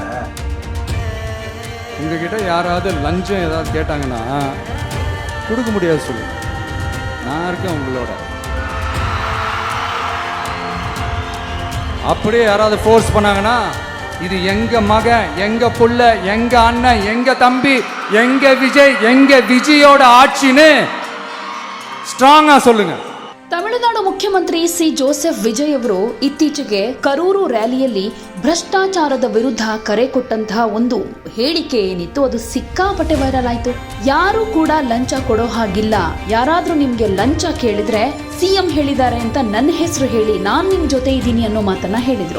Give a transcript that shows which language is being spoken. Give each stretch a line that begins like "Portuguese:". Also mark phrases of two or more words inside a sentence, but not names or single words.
Tamil: உங்ககிட்ட யாராவது லஞ்சம் ஏதாவது கேட்டாங்கன்னா கொடுக்க முடியாது சொல்லு. நான் இருக்கேன் உங்களோட. அப்படியே யாராவது ஃபோர்ஸ் பண்ணாங்கன்னா இது எங்க மகன், எங்க புள்ள, எங்க அண்ணன், எங்க தம்பி, எங்க விஜய், எங்க விஜயோட ஆட்சின்னு ಸ್ಟ್ರಾಂಗ್ சொல்லுங்க.
Kannada: ತಮಿಳುನಾಡು ಮುಖ್ಯಮಂತ್ರಿ ಸಿ ಜೋಸೆಫ್ ವಿಜಯ್ ಅವರು ಇತ್ತೀಚೆಗೆ ಕರೂರು ರ್ಯಾಲಿಯಲ್ಲಿ ಭ್ರಷ್ಟಾಚಾರದ ವಿರುದ್ಧ ಕರೆ ಕೊಟ್ಟಂತಹ ಒಂದು ಹೇಳಿಕೆ ಏನಿತ್ತು ಅದು ಸಿಕ್ಕಾಪಟ್ಟೆ ವೈರಲ್ ಆಯ್ತು. ಯಾರು ಕೂಡ ಲಂಚ ಕೊಡೋ ಹಾಗಿಲ್ಲ, ಯಾರಾದ್ರೂ ನಿಮ್ಗೆ ಲಂಚ ಕೇಳಿದ್ರೆ ಸಿಎಂ ಹೇಳಿದ್ದಾರೆ ಅಂತ ನನ್ನ ಹೆಸರು ಹೇಳಿ ನಾನ್ ನಿಮ್ ಜೊತೆ ಇದ್ದೀನಿ ಅನ್ನೋ ಮಾತನ್ನ ಹೇಳಿದ್ರು.